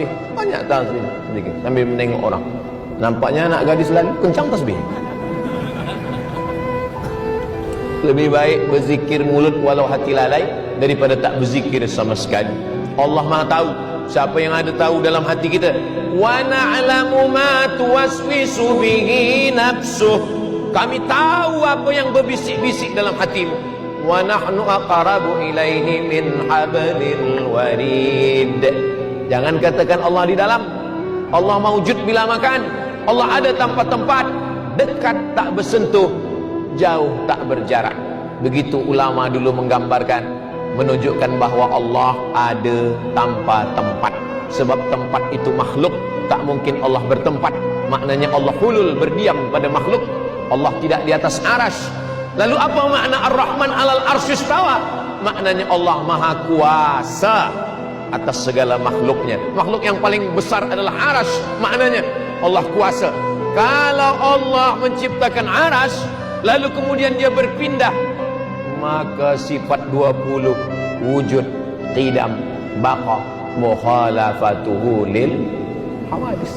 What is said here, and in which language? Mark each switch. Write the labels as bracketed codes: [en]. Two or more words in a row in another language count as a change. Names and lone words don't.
[ms] Banyak tasbih sedikit sambil menengok orang. Nampaknya anak gadis lalu kencang tasbih. Lebih baik berzikir mulut walau hati lalai daripada tak berzikir sama sekali. Allah Maha tahu siapa yang ada tahu dalam hati kita. [ar] ونعلم ما توسوس به نفسه. [ms] Kami tahu apa yang berbisik-bisik dalam hatimu. [ar] ونحن أقرب إليه من حبل الوريد. [ms] Jangan katakan Allah di dalam. Allah maujud bila makan. Allah ada tanpa tempat, dekat tak bersentuh, jauh tak berjarak. Begitu ulama dulu menggambarkan, menunjukkan bahawa Allah ada tanpa tempat. Sebab tempat itu makhluk, tak mungkin Allah bertempat. Maknanya Allah hulul, berdiam pada makhluk. Allah tidak di atas aras. Lalu apa makna [ar] الرحمن على العرش استوى? [ms] Maknanya Allah maha kuasa atas segala makhluknya. Makhluk yang paling besar adalah aras. Maknanya Allah kuasa. Kalau Allah menciptakan aras, lalu kemudian dia berpindah, maka sifat 20 wujud, qidam, baqa, [ar] مخالفته للحوادث.